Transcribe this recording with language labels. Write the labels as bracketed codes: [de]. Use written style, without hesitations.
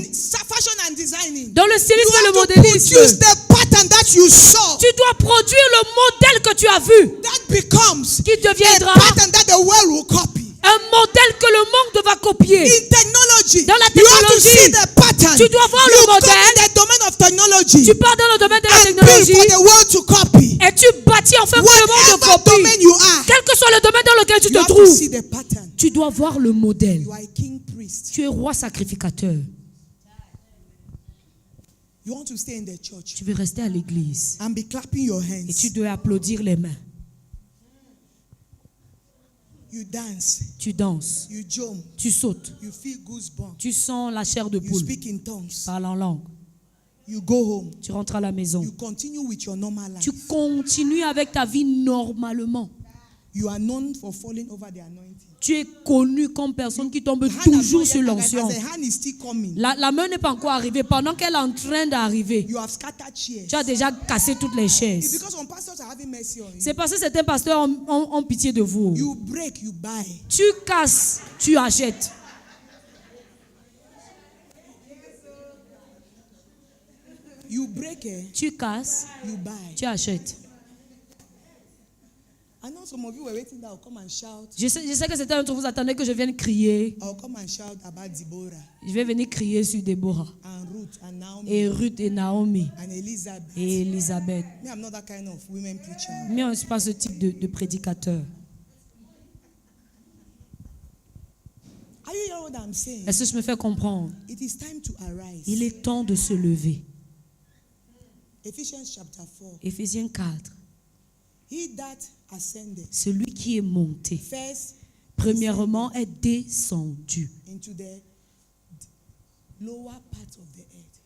[en] In fashion and designing, [fr] dans le [en] you [fr] stylisme et [en] have [fr] le [en] to [fr] modélisme. [en] produce the pattern that you saw. [fr] Tu dois produire le modèle que tu as vu, [en] That becomes [fr] qui deviendra [en] a pattern that the world will copy. [fr] un modèle que le monde va copier. [en] In technology, [fr] Dans la [en] you have to [fr] technologie, [en] see the pattern. [fr] tu dois voir [en] you [fr] le [en] come [fr] modèle. [en] in the domain of technology [fr] Tu pars dans le domaine de la [en] and build [fr] technologie [en] for the world to copy. [fr] et tu bâtis enfin que le monde [en] Whatever [fr] copie. [en] domain you are, [fr] Quel que soit le domaine dans lequel tu [en] you [fr] te [en] have to [fr] trouves, [en] see the pattern. [fr] tu dois voir le modèle. [en] You are a king priest. [fr] Tu es roi sacrificateur. [en] You want to stay in the church [fr] Tu veux rester à l'église [en] and be clapping your [fr] et [en] hands. [fr] tu dois applaudir les mains. [en] You dance, [fr] Tu danses, [en] you jump, [fr] tu sautes, [en] you feel goosebumps, [fr] tu sens la chair de [en] you [fr] poule. [en] speak in tongues, [fr] Parle en langue. [en] you go home, [fr] Tu rentres à la maison. [en] you continue with your normal [fr] Tu [en] life. [fr] continues avec ta vie normalement. [en] You are known for falling over the anointing. [fr] Tu es connu comme personne qui tombe [en] The hand has [fr] toujours [en] not [fr] sur [en] yet arrived, [fr] l'onction. [en] as the hand is still coming. [fr] La main n'est pas encore arrivée. Pendant qu'elle est en train d'arriver, [en] You have scattered chairs. [fr] tu as déjà cassé toutes les [en] It's [fr] chaises. [en] because some pastors are having mercy on you. [fr] C'est parce que certains pasteurs ont pitié de vous. [en] You break, you buy. [fr] Tu casses, tu achètes. [en] You break, [fr] Tu casses, [en] you buy. [fr] tu achètes. [en] I know some of you were waiting that I'll come and shout. [fr] Je sais que certains d'entre vous attendaient que je vienne crier. [en] I'll come and shout about Deborah [fr] Je vais venir crier sur Déborah [en] and Ruth and Naomi [fr] et Ruth et Naomi [en] and Elizabeth. [fr] et Elisabeth. [en] Me, I'm not that kind of women preacher. [fr] Mais on ne suis pas ce type de prédicateur. [en] Are you hearing what I'm saying? [fr] Est-ce que je me fais comprendre? [en] It is time to arise. [fr] Il est temps de se lever. [en] Ephesians chapter 4. [fr] Éphésiens 4. [en] He that ascended [fr] Celui qui est monté, [en] first [fr] premièrement, est descendu [en] into the lower part of the earth.